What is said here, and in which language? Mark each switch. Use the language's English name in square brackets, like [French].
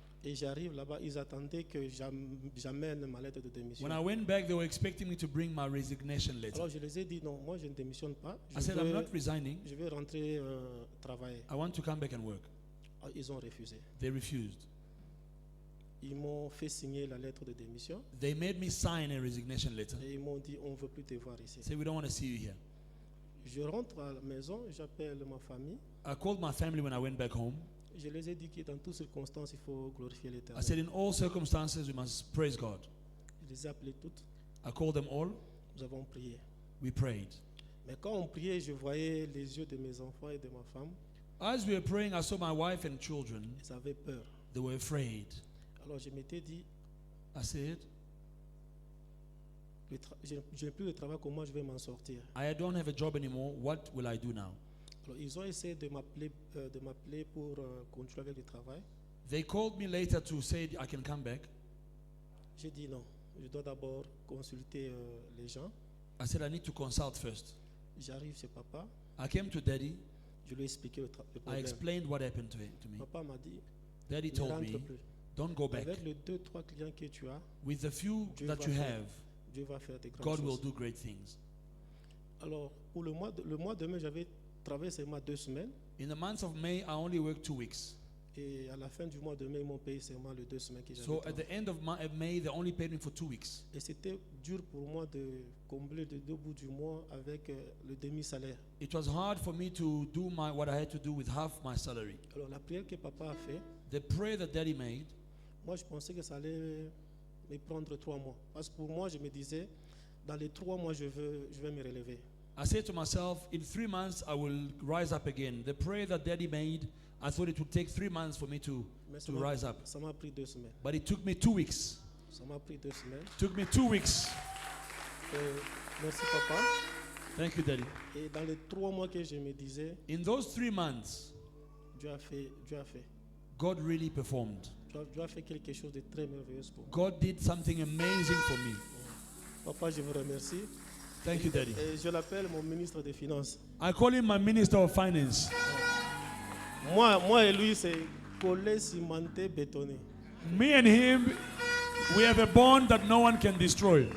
[French] Et j'arrive là-bas, ils attendaient que j'amène ma lettre de démission. [English] When I went back, they were expecting me to bring my resignation letter. [French] Alors je les ai dit non, moi je ne démissionne pas. [English] I said, I'm not resigning. [French] Je vais rentrer travailler. [English] I want to come back and work. [French] Alors, ils ont refusé. [English] They refused. [French] Ils m'ont fait signer la lettre de démission [English] They made me sign a resignation letter. [French] et ils m'ont dit on ne veut plus te voir ici. [English] Say, we don't want to see you here. [French] Je rentre à la maison, j'appelle ma famille. [English] I called my family when I went back home. [French] Je les ai dit que dans toutes circonstances, il faut glorifier [English] I [French] l'Éternel. [English] said, in all circumstances, we must praise God. [French] Je les ai appelées toutes. [English] I called them all. [French] Nous avons prié. [English] We prayed. [French] Mais quand on priait, je voyais les yeux de mes enfants et de ma femme. [English] As we were praying, I saw my wife and children. [French] Ils avaient peur. [English] They were afraid. [French] Alors je m'étais dit, [English] I said, [French] je n'ai plus de travail, comment je vais m'en sortir? [English] I don't have a job anymore. What will I do now? [French] Alors, ils ont essayé de m'appeler pour continuer avec le travail. [English] They called me later to say I can come back. [French] J'ai dit non, je dois d'abord consulter les gens. [English] I said, I need to consult first. [French] J'arrive chez papa, [English] I came to Daddy. [French] je lui ai expliqué le [English] I [French] problème. [English] explained what happened to me. [French] Papa m'a dit, [English] Daddy [French] ne [English] told [French] rentre [English] me, [French] plus. [English] don't go back. [French] Avec les 2-3 clients que tu as, [English] With the few [French] Dieu [English] that [French] va [English] you [French] faire- [English] have, [French] Dieu va faire des grandes [English] God will [French] choses. [English] do great things. [French] Alors, pour le mois de mai, j'avais travaillé seulement 2 semaines. [English] In the month of May, I only worked 2 weeks. [French] Et à la fin du mois de mai, ils m'ont payé seulement les 2 semaines que j'avais [English] So at [French] travaillé. [English] the end of May, they only paid me for 2 weeks. [French] Et c'était dur pour moi de combler les 2 bouts du mois avec le demi-salaire. [English] It was hard for me to do what I had to do with half my salary. [French] Alors, la prière que papa a fait, [English] The prayer that Daddy made, [French] moi, je pensais que ça allait me prendre 3 mois. Parce que pour moi, je me disais, dans les 3 mois, je vais me relever. [English] I said to myself, in 3 months, I will rise up again. The prayer that Daddy made, I thought it would take 3 months for me to [French] Mais [English] rise up. [French] ça m'a pris 2 semaines. [English] But it took me 2 weeks. [French] Ça m'a pris 2 semaines. [English] Took me 2 weeks. [French] Merci, papa. [English] Thank you, Daddy. [French] Et dans les 3 mois que je me disais, [English] In those 3 months, [French] Dieu a fait. [English] God really performed. [French] Dieu a fait quelque chose de très merveilleux pour moi. [English] God did something amazing for me. [French] Papa, je vous remercie. [English] Thank you, Daddy. [French] Et je l'appelle mon ministre des Finances. [English] I call him my Minister of Finance. [French] Moi et lui, c'est collé, cimenté, bétonné. [English] Me and him, we have a bond that no one can destroy.